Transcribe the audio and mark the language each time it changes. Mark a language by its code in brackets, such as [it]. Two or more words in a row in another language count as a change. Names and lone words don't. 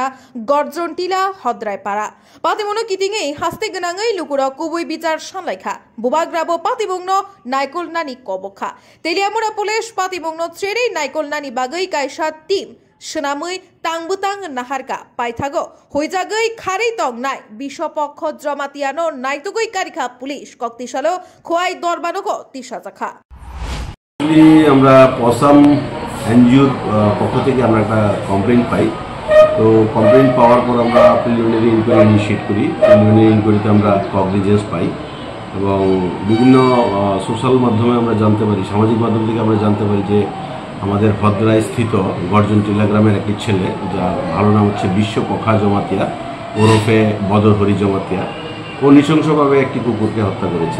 [trp] गरजनटिला हद्रायपारा पातिमुंनो कितिङै हास्ते गोनाङै लुकुरा कुबुइ बिचार सामलायखा बुबाग्राबो पातिमुंनो नायकलनानि कबखा तेलियामुड़ा पुलिस पातिमुंनो त्रेरै नायकलनानि बागै कायसा टीम सोनामै तांबुतां नाहारका पाइथागो हइजागै खारै तंनाय बिशपक्ष जमातियानो नायतुगै कारिखा पुलिस कक्तिसालो खोयाय दरबानोको तिसाजाखा [bn] আমরা পসাম এনজিওর পক্ষ থেকে আমরা একটা কমপ্লেইন পাই। তো কমপ্লেইন পাওয়ার পর আমরা প্রিলিমিনারি ইনকোয়ারি ইনিশিয়েট করি। প্রিলিমিনারি ইনকোয়ারিতে আমরা কগনিজেন্স পাই এবং বিভিন্ন সোশ্যাল মাধ্যমে আমরা জানতে পারি, সামাজিক মাধ্যম থেকে আমরা জানতে পারি যে আমাদের হদ্রায় স্থিত গর্জনটিলা গ্রামের একটি ছেলে, যার ভালো নাম হচ্ছে বিশ্বপখা জমাতিয়া ওরফে বদরহরি জমাতিয়া, ও নৃশংসভাবে একটি কুকুরকে হত্যা করেছে।